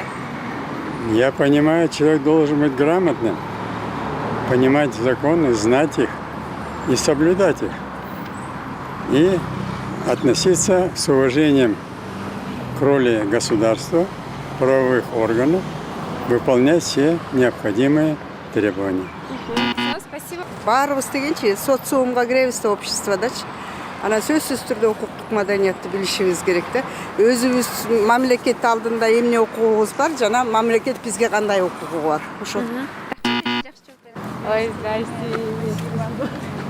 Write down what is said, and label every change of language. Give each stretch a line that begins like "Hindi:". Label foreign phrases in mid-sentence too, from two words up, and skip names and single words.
Russian: Я понимаю, человек должен быть грамотным, понимать законы, знать их и соблюдать их. И относиться с уважением к роли государства, правовых органов, выполнять все необходимые требования. Все, спасибо.
Kyrgyz: Баарыбыз дегенчи социумга киребиз да, обществодачы. Анан сөзсүз түрдө укуктук маданиятты билишибиз керек да. Өзүбүз мамлекет алдында эмне укугубуз бар, жана мамлекет бизге кандай укугу бар. Ошо.
Russian: Ой, здрасте.